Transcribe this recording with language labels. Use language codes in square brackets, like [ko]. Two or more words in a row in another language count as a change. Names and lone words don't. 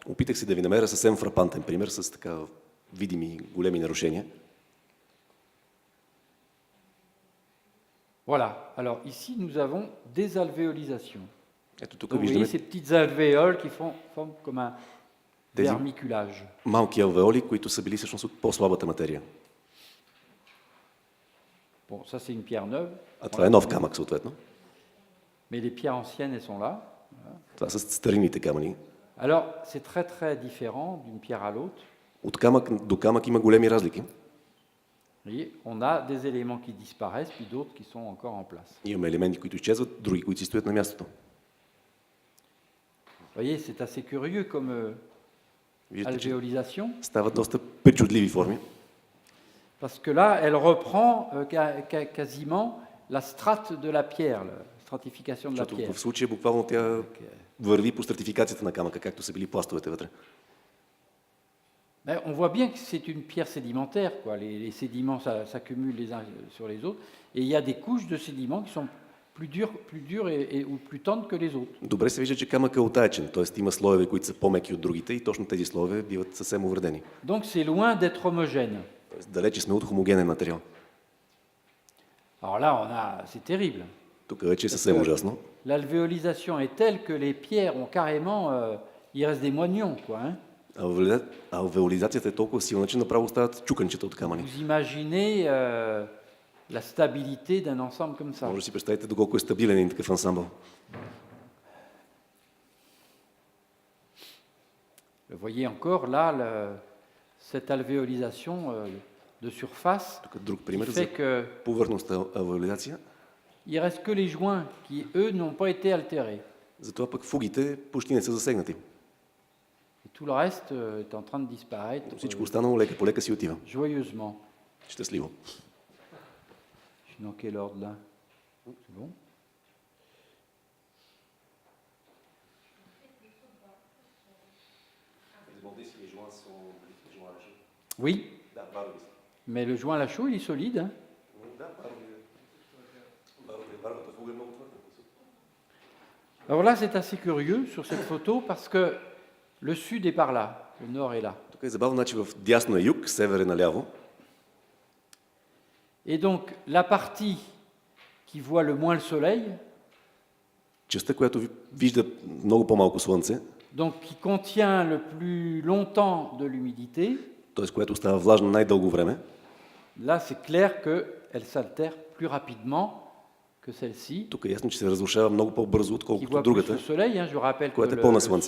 [bg] Опитах се да ви намеря съвсем фрапантен пример с така видими големи нарушения. [fr] Voilà. Alors ici, nous avons des alvéolisations. [bg] Ето тук [fr] Donc, vous voyez [bg] виждаме [fr] ces petites alvéoles qui forment comme un [bg] Тези [fr] vermiculage. [bg] малки алвеоли, които са били всъщност от по-слабата материя. [fr] Bon, ça c'est une pierre neuve, [bg] А това е нов камък, съответно. [fr] mais les pierres anciennes, elles sont là. [bg] Това са старинните камъни. [fr] Alors, c'est très très différent d'une pierre à l'autre. [bg] От камък до камък има големи разлики. [fr] Vous voyez, on a des éléments qui disparaissent, puis d'autres qui sont encore en place. [bg] Имаме елементи, които изчезват, други, които си стоят на мястото. [fr] Vous voyez, c'est assez curieux comme [bg] Виждате, че [fr] alvéolisation, [bg] стават доста причудливи форми. [fr] parce que là, elle reprend quasiment la strate de la pierre, la stratification de la [bg] Защото [fr] pierre. [bg] в случая буквално тя върви по стратификацията на камъка, както са били пластовете вътре. [fr] Mais on voit bien que c'est une pierre sédimentaire, quoi. Les sédiments s'accumulent les uns sur les autres, et il y a des couches de sédiments qui sont plus dures ou plus tendres que les autres. [bg] Добре се вижда, че камъкът е отаечен, т.е. има слоеве, които са по-меки от другите и точно тези слоеве биват съвсем увредени. [fr] Donc c'est loin d'être homogène. [bg] Тоест, далече сме от хомогенен материал. [fr] Alors là, c'est terrible. [bg] Тук вече е съвсем ужасно. [fr] L'alvéolisation est telle que les pierres ont carrément, il reste des moignons, quoi. Hein. [bg] Алвеолизацията е толкова силна, че направо стават чуканчета от камъни. [fr] Vous imaginez la stabilité d'un ensemble comme ça. [bg] Може да си представите доколко е стабилен един такъв ансамбъл. [fr] Vous voyez encore là cette alvéolisation de surface [bg] Тук друг [fr] qui [bg] пример за [fr] fait que [bg] повърхностна алвеолизация. [fr] il reste que les joints qui, eux, n'ont pas été altérés. [bg] Затова пък фугите почти не са засегнати. [fr] Et tout le reste est en train de disparaître [bg] Всичко останало лека по лека си отива. [fr] joyeusement. [bg] Щастливо. [fr] Je suis dans quel ordre là? C'est bon? Oui, mais le joint à la chaux, il est solide. Hein? Alors là, c'est assez curieux sur cette photo parce que le sud est par là, le nord est là. [bg] Тук е забавно, значи в дясно е юг, север е наляво. [fr] Et donc, la partie qui voit le moins le soleil, [bg] Частта, която вижда много по-малко слънце, [fr] donc qui contient le plus longtemps de l'humidité, [bg] т.е. която остава влажна най-дълго време, [fr] là, c'est clair qu'elle s'altère plus rapidement que celle-ci, [bg] тук е ясно, че се разрушава много по-бързо, [fr] qui [bg] отколкото [fr] voit plus [bg] другата, [fr] le soleil. Hein, je rappelle que [bg] която е [fr] le [bg] пълна слънце.